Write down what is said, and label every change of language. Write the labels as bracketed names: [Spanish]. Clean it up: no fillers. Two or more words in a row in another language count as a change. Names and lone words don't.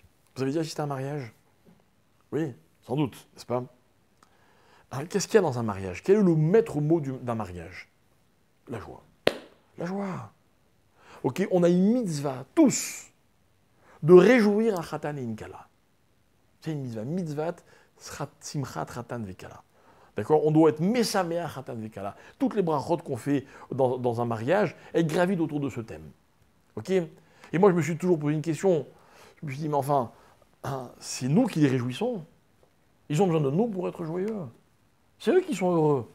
[French] Vous avez déjà assisté à un mariage? Oui, sans doute, n'est-ce pas? Alors, qu'est-ce qu'il y a dans un mariage? Quel est le maître mot d'un mariage? La joie. La joie. Ok, on a une mitzvah, tous, de réjouir un khatan et une kala. C'est une mitzvah. [Hebrew] מצוות, שמחת חתן וכלה. [French] D'accord? On doit être [Hebrew] משמח חתן וכלה. [French] Toutes les brachot qu'on fait dans un mariage, elles gravitent autour de ce thème. Ok? Et moi, je me suis toujours posé une question. Je me suis dit, mais enfin, hein, c'est nous qui les réjouissons. Ils ont besoin de nous pour être joyeux. C'est eux qui sont heureux.